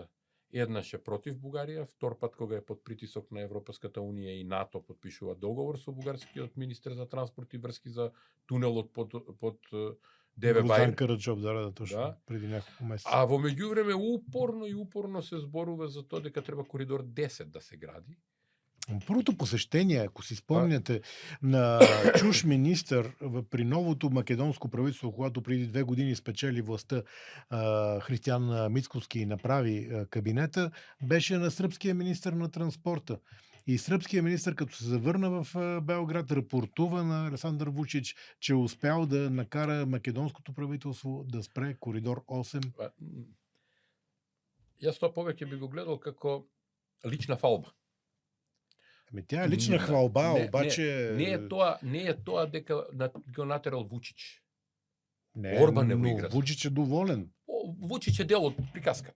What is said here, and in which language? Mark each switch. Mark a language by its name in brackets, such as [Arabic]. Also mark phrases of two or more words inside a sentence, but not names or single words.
[Macedonian] Еднаш е против Бугарија, втор пат кога е под притисок на Европската унија и НАТО подпишува договор со бугарскиот министер за транспорт и врски за тунелот под Деве Бајр. [Bulgarian] Точно, преди неколку месеци. [Macedonian] А во меѓувреме упорно се зборува за тоа дека треба коридор 10 да се гради. [Bulgarian] Првото посештение, ако си спомняте, на чуш министер при новото македонско правителство, когато преди 2 години спечели властта Христијан Мицкоски направи кабинета, беше на српския министер на транспорта. И српският министр, като се завърна в Белград, рапортува на Александър Вучич, че успял да накара македонското правителство да спре коридор 8. [Macedonian] Јас тоа повеќе би го гледал како лична фалба. [Bulgarian] Ами тя е лична хвалба, обаче... [Macedonian] Не е тоа дека го натерал Вучич. Не, Орбан но Вучич е доволен. Вучич е дел од приказката.